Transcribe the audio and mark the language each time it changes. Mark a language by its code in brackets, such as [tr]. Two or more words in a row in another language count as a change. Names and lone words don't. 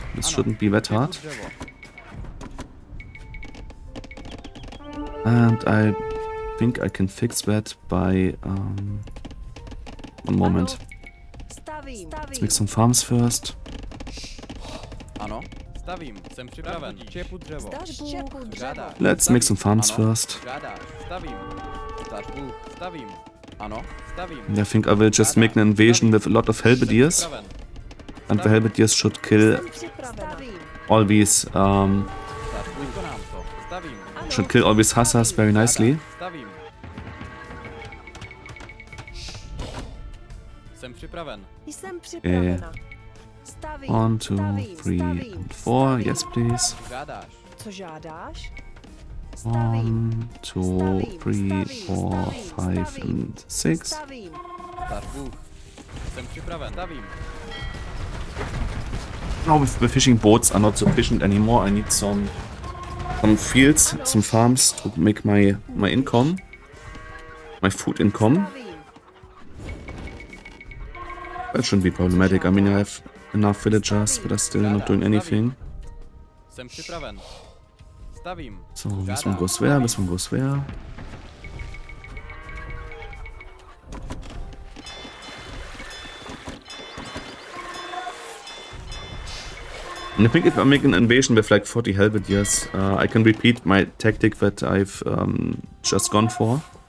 [en] This shouldn't be that hard. And I think I can fix that by one moment. Let's make some farms first. Let's make some farms first. [cs] Ano, stavím. [en] I think I will just make an invasion with a lot of halberdiers. [cs] Připraven. [en] And the halberdiers should kill [cs] Jsem připravena. [en] all these [cs] Vykonám to. Stavím. [en] should kill all these hussars very nicely. [cs] Stavím. Jsem připraven. Jsem připravena. Stavím. [en] 1, 2, [cs] Stavím. [en] 3, [cs] Stavím. [en] and 4. Yes, please. [cs] Žádáš. Co žádáš? [en] 1, 2, 3, 4, [cs] Stavím. [en] 5, and 6. [cs] Stavím. Star Bůh. Jsem připraven. Stavím. [en] Now the fishing boats are not sufficient anymore. I need some fields, some farms to make my income, my food income. [cs] Stavím. [en] That shouldn't be problematic. I mean, I have enough villagers, but are still not doing anything. [cs] Jsem připraven. Stavím. [en] So this one goes there, this one goes there. And I think if I make an invasion with like 40 halberdiers, I can repeat my tactic that I've just gone for.